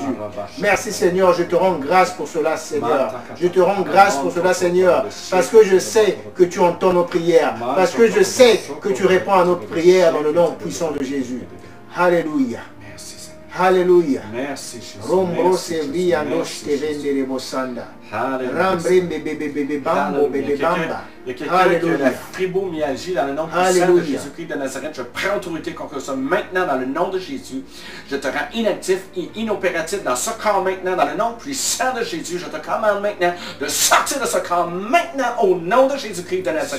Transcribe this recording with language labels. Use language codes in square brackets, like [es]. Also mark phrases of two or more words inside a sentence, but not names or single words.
[fr] Merci Seigneur, je te rends grâce pour cela Seigneur. Je te rends grâce pour cela Seigneur, parce que je sais que tu entends nos prières, parce que je sais que tu réponds à notre prière dans le nom puissant de Jésus. Alléluia. Alléluia. Merci Jésus. Rombro sevria noche vende rebosanda. Rambrembe bebe bambo bebe bamba. Il y a quelqu'un qui a la fibromyalgie dans le nom puissant de Jésus-Christ de Nazareth. Je prends autorité contre ça maintenant dans le nom de Jésus. Je te rends inactif et inopératif dans ce corps maintenant dans le nom puissant de Jésus. Je te commande maintenant de sortir de ce corps maintenant au nom de Jésus-Christ de Nazareth.